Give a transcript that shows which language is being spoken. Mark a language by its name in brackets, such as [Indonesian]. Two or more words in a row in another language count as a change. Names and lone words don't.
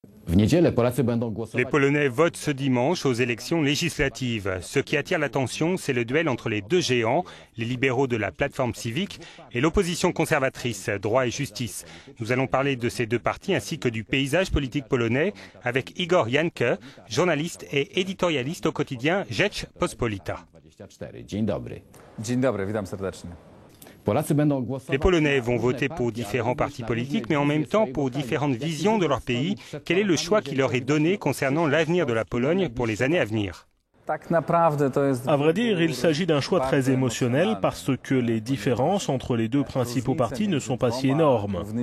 [French] Les Polonais votent ce dimanche aux élections législatives. Ce qui attire l'attention, c'est le duel entre les deux géants, les libéraux de la plateforme civique et l'opposition conservatrice, droit et justice. Nous allons parler de ces deux partis ainsi que du paysage politique polonais avec Igor Janke, journaliste et éditorialiste au quotidien Rzeczpospolita. [Polish] Dzień dobry, witam serdecznie. [French] Les Polonais vont voter pour différents partis politiques, mais en même temps pour différentes visions de leur pays. Quel est le choix qui leur est donné concernant l'avenir de la Pologne pour les années à venir? À vrai dire, il s'agit d'un choix très émotionnel parce que les différences entre les deux principaux partis ne sont pas si énormes.